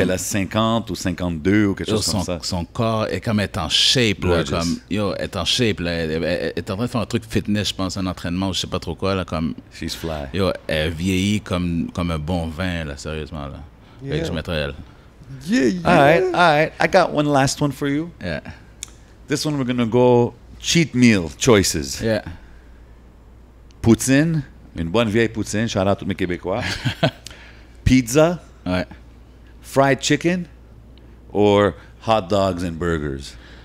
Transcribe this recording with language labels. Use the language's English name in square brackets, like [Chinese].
[French] qu'elle a 50 ou 52 ou quelque Yo, chose comme ça. son corps est comme elle est en shape, là, [English] Gorgeous. [French] comme, yo, elle est en shape, là, elle est en train de faire un truc fitness, je pense, un entraînement, ou je sais pas trop quoi, là, comme, [English] She's fly. [French] yo, elle vieillit comme un bon vin, là, sérieusement, là. Fait [English] Yeah. [French] que je mettrais elle. [English] Yeah, yeah. All right. I got one last one for you. Yeah, This one we're gonna go cheat meal choices. yeah. [French] Poutine, une bonne vieille poutine, shout out à tous mes Québécois. [English] Pizza, Ouais. fried chicken, or hot dogs and burgers.